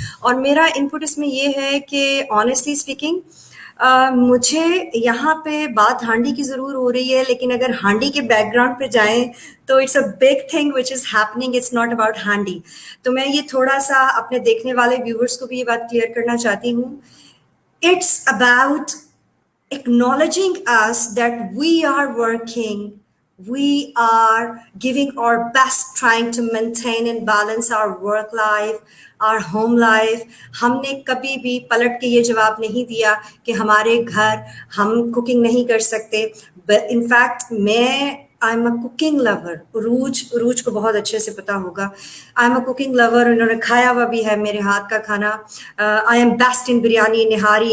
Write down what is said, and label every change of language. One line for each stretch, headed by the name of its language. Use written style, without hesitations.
Hindi: और मेरा इनपुट इसमें ये है कि
English: honestly speaking,
Hindi: मुझे यहाँ पे बात हांडी की ज़रूर हो रही है, लेकिन अगर हांडी के बैकग्राउंड पे जाएं तो
English: It's a big thing which is happening. It's not about handi.
Hindi: तो मैं ये थोड़ा सा अपने देखने वाले व्यूवर्स को भी ये बात क्लियर करना चाहती हूँ.
English: It's about acknowledging us that we are working, we are giving our best, trying to maintain and balance our work life, our home life.
Hindi: हमने कभी भी पलट के ये जवाब नहीं दिया कि हमारे घर हम कुकिंग नहीं कर सकते.
English: In fact, I am a cooking lover.
Hindi: रूज को बहुत अच्छे से पता होगा.
English: I am a cooking lover.
Hindi: उन्होंने खाया हुआ भी है मेरे हाथ का खाना.
English: I am best in
Hindi: biryani, nihari.